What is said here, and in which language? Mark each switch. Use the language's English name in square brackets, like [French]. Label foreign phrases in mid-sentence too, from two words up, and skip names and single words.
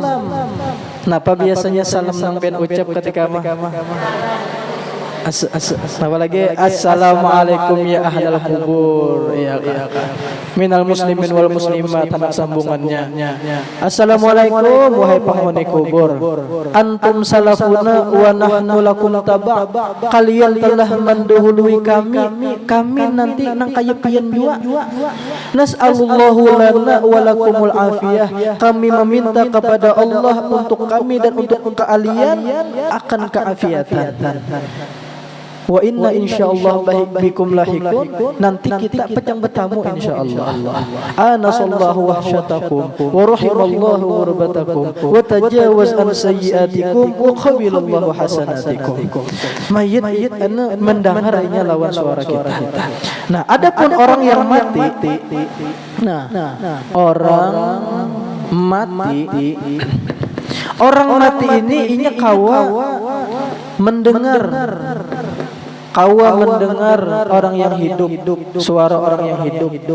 [Banjar] Napa biasanya salam sampai ucap ketika apalagi [Arabic] السلام عليكم يا أهل القبور يا من المسلمين والمسلمات, [Banjar] anak sambungannya. Assalamualaikum wahai penghuni kubur, [Arabic] أنتم سلفنا ونحن لكم تبع', [Banjar] kalian telah mendahului kami nanti nang kayepian jua. [Arabic] نسأل الله لنا ولكم العافية, [Banjar] kami meminta kepada Allah untuk kami dan untuk kalian akan keafiatan. [Arabic] وإنا إن شاء الله بكم لاحقون, [Banjar] nanti kita pecang bertamu insyaallah. [Arabic] آنس الله وحشتكم ورحم الله غربتكم وتجاوز عن سيئاتكم وقبل الله حسناتكم. [Banjar] Mayit ana mendengarnya lawan suara kita. Nah, adapun orang yang mati, orang mati ini inya mendengar orang yang hidup, suara orang yang hidup.